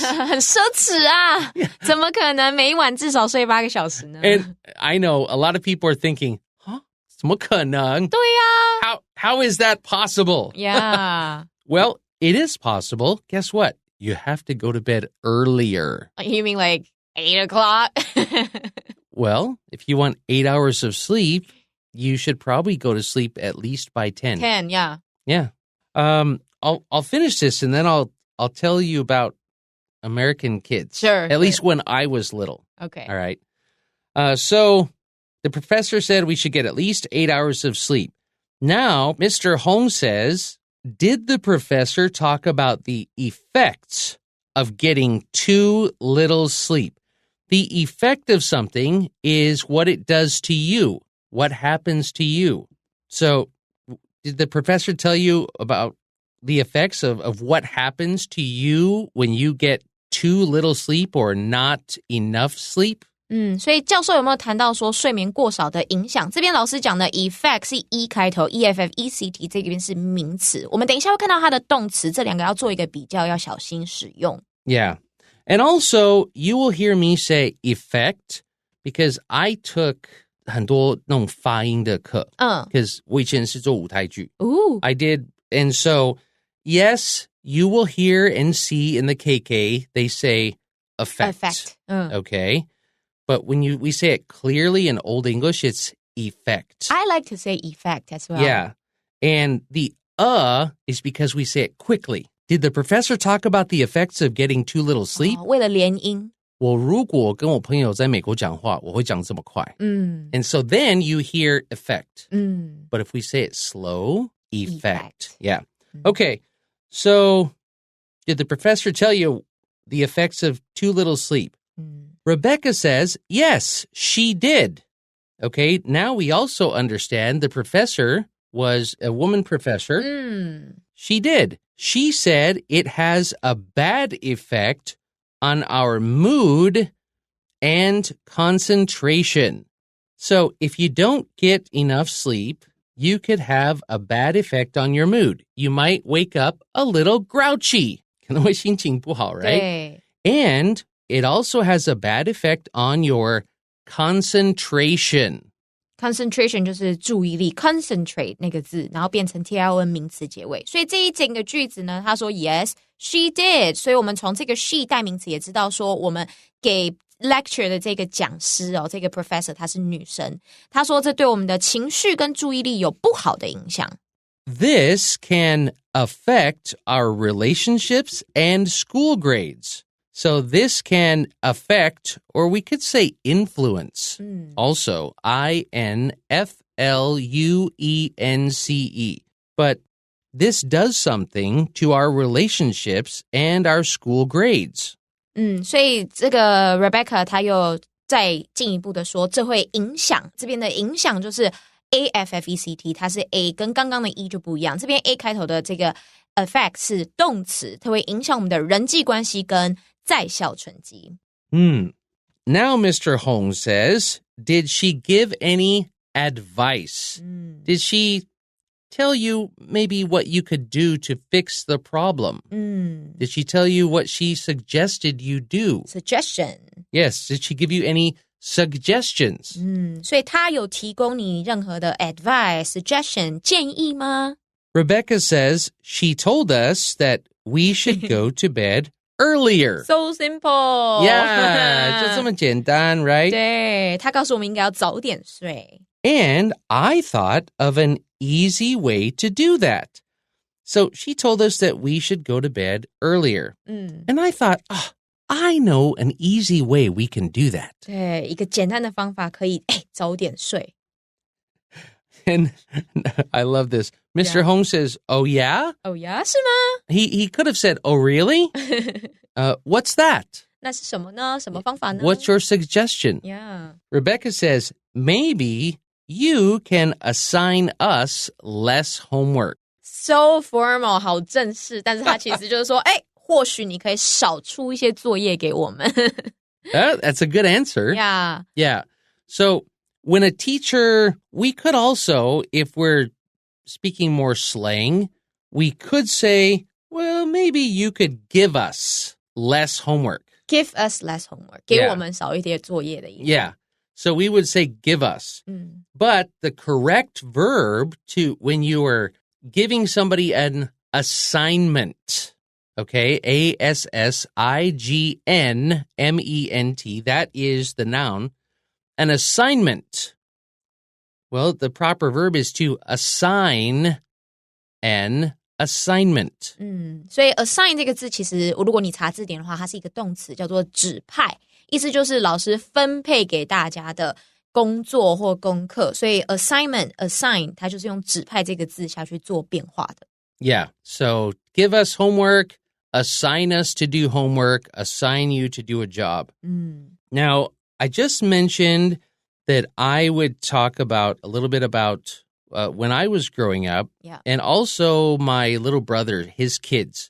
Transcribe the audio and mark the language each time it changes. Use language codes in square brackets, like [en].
[zh] 很奢侈啊 怎么可能每一晚至少睡8个小时呢 [en] And I know a lot of people are thinking, huh? [zh] 怎么可能? 对呀 [en] How is that possible? Yeah. Well, it is possible. Guess what? You have to go to bed earlier. You mean like 8 o'clock? Well, if you want 8 hours of sleep, you should probably go to sleep at least by 10. 10, yeah. Yeah. I'll finish this and then I'll tell you about American kids. Sure. At least when I was little. Okay. All right. So the professor said we should get at least 8 hours of sleep. Now, Mr. Holmes says, did the professor talk about the effects of getting too little sleep? The effect of something is what it does to you, what happens to you. So, did the professor tell you about the effects of what happens to you when you get too little sleep or not enough sleep? [zh] 所以教授有没有谈到说睡眠过少的影响？这边老师讲的 effect 是 E 开头 EFFECT 这边是名词，我们等一下会看到它的动词，这两个要做一个比较，要小心使用。 [en] Yeah. And also, you will hear me say effect because I took [zh] 很多那种发音的课。 [en] Because [zh] 我以前是做舞台剧。 [en] Ooh. I did. And so, yes, you will hear and see in the KK, they say effect. Okay. But when we say it clearly in Old English, it's effect. I like to say effect as well. Yeah. And the is because we say it quickly. Did the professor talk about the effects of getting too little sleep? [zh] 为了连音。我如果跟我朋友在美国讲话，我会讲这么快。 [en] And so then you hear effect. But if we say it slow, effect. Yeah. Okay. So did the professor tell you the effects of too little sleep? Rebecca says, yes, she did. Okay, now we also understand the professor was a woman professor. She did. She said it has a bad effect on our mood and concentration. So if you don't get enough sleep, you could have a bad effect on your mood. You might wake up a little grouchy. [zh] 可能会心情不好, [en] right? [zh] 对。 [en] And it also has a bad effect on your concentration. [zh] Concentration 就是注意力 concentrate 那个字，然后变成 TION 名词结尾。所以这一整个句子呢，他说 [en] Yes, she did. [zh] 所以我们从这个 she 代名词也知道说，我们给 lecture 的这个讲师这个 professor 她是女生，她说这对我们的情绪跟注意力有不好的影响。 [en] This can affect our relationships and school grades. So this can affect, or we could say influence. Also, INFLUENCE. But this does something to our relationships and our school grades. [zh] 所以这个 Rebecca 她又再进一步的说，这会影响，这边的影响就是 AFFECT， 它是 A， 跟刚刚的 E 就不一样。这边 A 开头的这个 affect 是动词，它会影响我们的人际关系跟在校成绩。 [en] Now Mr. Holmes says, did she give any advice? Did she tell you maybe what you could do to fix the problem? Did she tell you what she suggested you do? Suggestion. Yes. Did she give you any suggestions? [zh] 所以她有提供你任何的 advice, suggestion, 建议吗？ [en] Rebecca says she told us that we should go to bed earlier. So simple. Yeah, [zh] 就这么简单, [en] right? [zh] 对，她告诉我们应该要早点睡。 [en] And I thought of an easy way to do that. So she told us that we should go to bed earlier. And I thought, I know an easy way we can do that. [zh] 对，一个简单的方法可以早点睡。 [en] And I love this. Mr. Hong says, oh, yeah? Oh, yeah? [zh] 是吗？ [en] He could have said, oh, really? What's that? [zh] 那是什么呢？什么方法呢？ [en] What's your suggestion? Yeah. Rebecca says, maybe you can assign us less homework. So formal, [zh] 好正式，但是他其实就是说，或许你可以少出一些作业给我们。 [en] That's a good answer. Yeah. Yeah. So when a teacher, we could also, if we're speaking more slang, we could say, well, maybe you could give us less homework. Give us less homework. [zh] 给我们少一点作业的意思。 [en] Yeah. So we would say give us. But the correct verb to when you are giving somebody an assignment, okay, ASSIGNMENT, that is the noun. An assignment. Well, the proper verb is to assign an assignment. [zh] 所以 assign 这个字其实如果你查字典的话，它是一个动词，叫做指派，意思就是老师分配给大家的工作或功课，所以 assignment assign 它就是用指派这个字下去做变化的。 [en] Yeah. So give us homework, assign us to do homework, assign you to do a job. Now, I just mentioned that I would talk about a little bit about when I was growing up, and also my little brother, his kids.